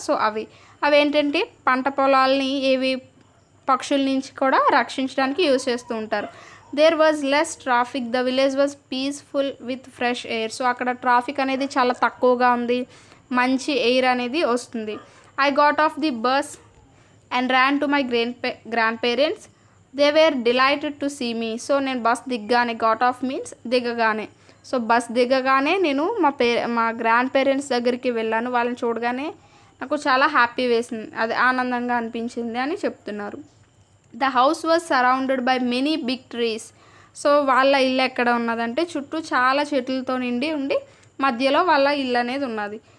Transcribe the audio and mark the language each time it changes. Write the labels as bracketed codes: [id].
[te] So అవి ఏంటంటే పంట పొలాల్ని ఏవి పక్షుల నుంచి కూడా రక్షించడానికి యూజ్ చేస్తూ ఉంటారు. [en] There was less traffic. The village was peaceful with fresh air. [te] So అక్కడ ట్రాఫిక్ అనేది చాలా తక్కువగా ఉంది, మంచి ఎయిర్ అనేది వస్తుంది. [en] I got off the bus and ran to my grandparents. They were delighted to see me. [te] So నేను bus దిగ్గానే, [en] got off means దిగగానే, [te] సో బస్ దిగగానే నేను మా గ్రాండ్ పేరెంట్స్ దగ్గరికి వెళ్ళాను. వాళ్ళని చూడగానే నాకు చాలా హ్యాపీ వేసింది, అది ఆనందంగా అనిపించింది అని చెప్తున్నారు. [en] The house was surrounded by many big trees. [te] So వాళ్ళ ఇల్లు ఎక్కడ ఉన్నదంటే చుట్టూ చాలా చెట్లతో నిండి ఉండి మధ్యలో వాళ్ళ ఇల్లు అనేది ఉన్నది.